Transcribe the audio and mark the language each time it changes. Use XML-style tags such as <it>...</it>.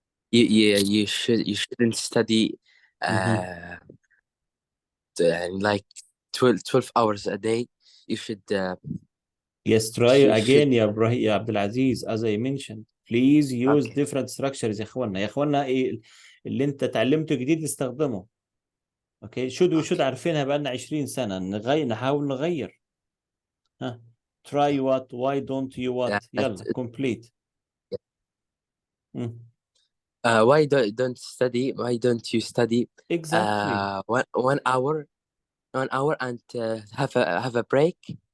<en>You shouldn't study like 12 hours a day. You should Yes, try again, should</en> <ar>يا إبراهيم يا عبد العزيز,</ar> <en>as I mentioned. Please use okay. different structures</en> <ar>يا اخوانا. يا اخوانا ايه اللي انت تعلمته جديد استخدمه. اوكي</ar> <en>should</en> <ar>عارفينها بقالنا 20 سنة. نحاول نغير.</ar> <en>ها try what, why don't you what. يلا complete. Why don't study? Why don't you study? Exactly. 1 hour and have a break.</en>